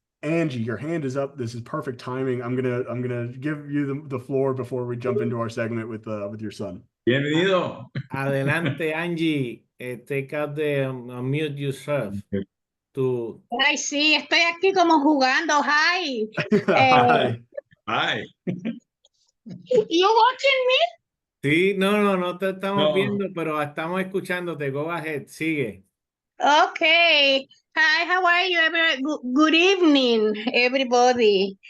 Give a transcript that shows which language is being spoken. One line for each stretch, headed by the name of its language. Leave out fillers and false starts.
English: Angie, your hand is up. This is perfect timing. I'm gonna give you the floor before we jump into our segment with your son.
Spanish: Bienvenido. Adelante, Angie.
English: Take out the unmute yourself.
Spanish: Ay, sí, estoy aquí como jugando.
English: Hi. Hi. Hi. You watching me?
Spanish: Sí, no te estamos viendo, pero estamos escuchándote.
English: Go ahead,
Spanish: sigue.
English: Okay. Hi, how are you? Good evening, everybody.